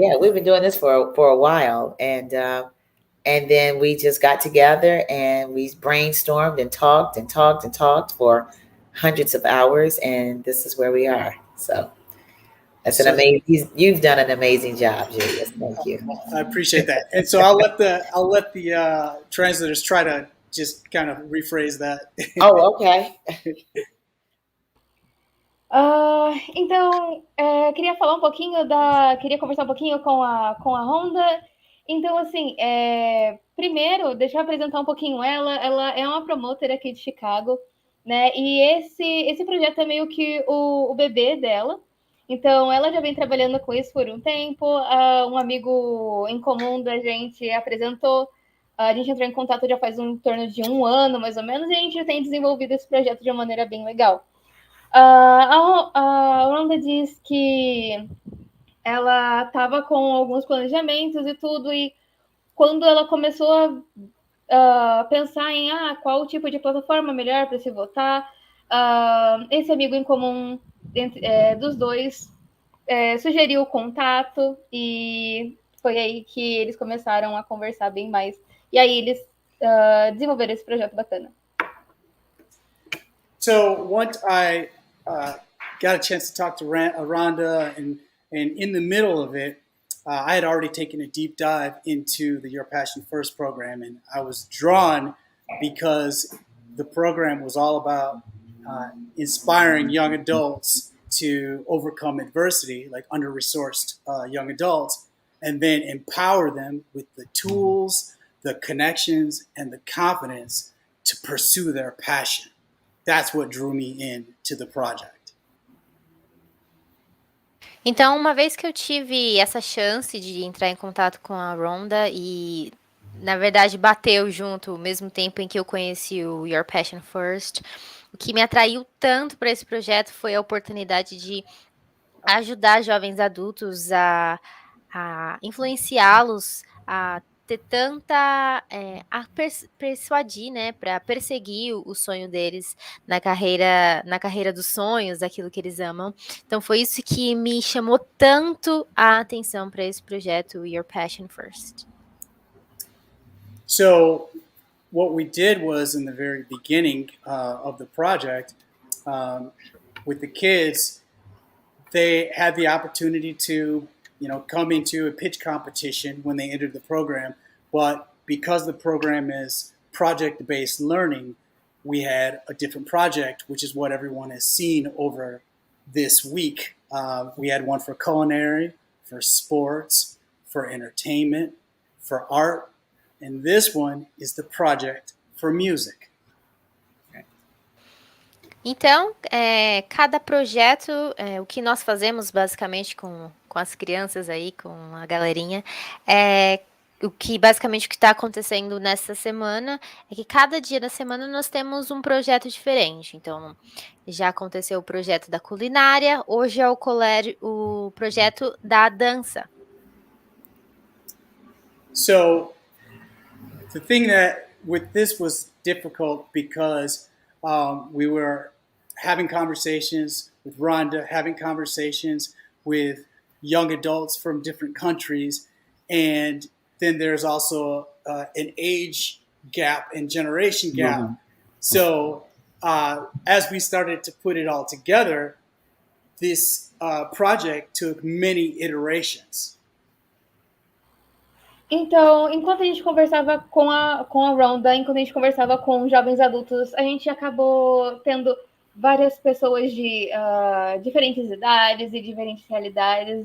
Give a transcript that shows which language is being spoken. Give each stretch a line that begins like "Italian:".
English: Yeah, we've been doing this for a while. And then we just got together, and we brainstormed and talked for hundreds of hours, and this is where we are. So that's an amazing. You've done an amazing job, Julius. Thank you. I appreciate that. And so I'll let the translators try to just kind of rephrase that. Oh, okay.
Portuguese: Então, queria conversar um pouquinho com a Ronda Então, assim, primeiro, deixa eu apresentar um pouquinho ela. Ela é uma promotora aqui de Chicago, né? E esse projeto é meio que o bebê dela. Então, ela já vem trabalhando com isso por um tempo. Um amigo em comum da gente apresentou. A gente entrou em contato já faz em torno de 1 ano, mais ou menos, e a gente tem desenvolvido esse projeto de uma maneira bem legal. A Ronda diz que ela estava com alguns planejamentos e tudo, e quando ela começou a pensar em qual tipo de plataforma melhor para se votar, esse amigo em comum dos dois sugeriu o contato, e foi aí que eles começaram a conversar bem mais. E aí eles desenvolveram esse projeto bacana.
English: So once I got a chance to talk to Ronda, and in the middle of it, I had already taken a deep dive into the Your Passion First program, and I was drawn because the program was all about inspiring young adults to overcome adversity, like under-resourced young adults, and then empower them with the tools, the connections, and the confidence to pursue their passion. That's what drew me in to the project.
Portuguese: Então, uma vez que eu tive essa chance de entrar em contato com a Ronda e, na verdade, bateu junto ao mesmo tempo em que eu conheci o Your Passion First, o que me atraiu tanto para esse projeto foi a oportunidade de ajudar jovens adultos a influenciá-los a ter tanta a persuadir, né, para perseguir o sonho deles na carreira dos sonhos, daquilo que eles amam. Então foi isso que me chamou tanto a atenção para esse projeto Your Passion First.
English: So what we did was, in the very beginning of the project, with the kids, they had the opportunity to, come into a pitch competition when they entered the program. But because the program is project-based learning, we had a different project, which is what everyone has seen over this week. We had one for culinary, for sports, for entertainment, for art, and this one is the project for music.
Portuguese: Então, cada projeto, o que nós fazemos basicamente com as crianças aí, com a galerinha, o que está acontecendo nessa semana é que cada dia da semana nós temos um projeto diferente. Então, já aconteceu o projeto da culinária, hoje é o projeto da dança.
English: So the thing that with this was difficult because we were having conversations with Ronda, having conversations with young adults from different countries, and then there's also an age gap and generation gap. Mm-hmm. So as we started to put it all together, this project took many iterations.
Portuguese: Então, enquanto a gente conversava com a Ronda, enquanto a gente conversava com jovens adultos, a gente acabou tendo várias pessoas de diferentes idades e diferentes realidades.